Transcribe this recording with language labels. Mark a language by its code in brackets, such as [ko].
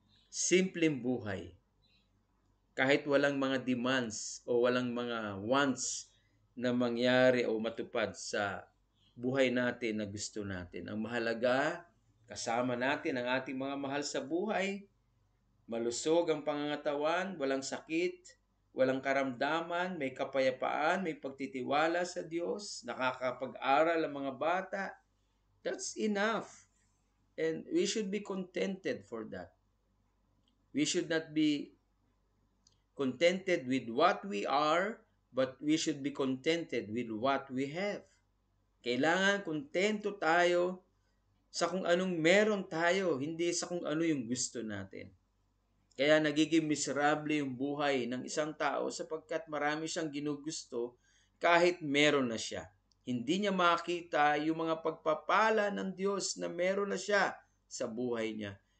[tl] Simpleng buhay. Kahit walang mga demands o walang mga wants na mangyari o matupad sa buhay natin na gusto natin. Ang mahalaga, kasama natin ang ating mga mahal sa buhay Malusog ang pangangatawan, walang sakit, walang karamdaman, may kapayapaan, may pagtitiwala sa Diyos, nakakapag-aral ang mga bata. [en] That's enough. And we should be contented for that. We should not be contented with what we are, but we should be contented with what we have. [tl] Kailangan kontento tayo sa kung anong meron tayo, hindi sa kung ano yung gusto natin. Kaya nagiging miserable yung buhay ng isang tao sapagkat marami siyang ginugusto kahit meron na siya. Hindi niya makita yung mga pagpapala ng Diyos na meron na siya sa buhay niya.